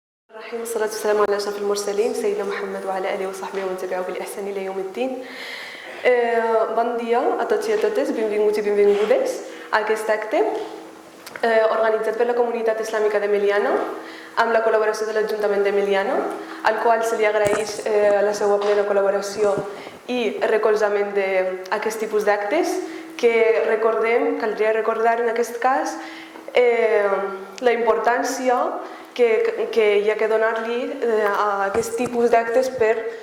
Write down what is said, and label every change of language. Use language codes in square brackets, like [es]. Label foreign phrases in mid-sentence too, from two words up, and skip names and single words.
[ar] الرحيم والصلاة والسلام على أشرف المرسلين سيدنا محمد وعلى آله وصحبه ومن تبعه بالإحسان إلى يوم الدين. [ca] Bon dia a tots i a totes, benvinguts i benvingudes a aquest acte organitzat per la comunitat islàmica de Meliana amb la col·laboració de l'Ajuntament de Meliana, al qual se li agraeix la seva plena col·laboració i recolzament d'aquest tipus d'actes que caldria recordar en aquest cas la importància que hi ha que donar-li a aquest tipus d'actes per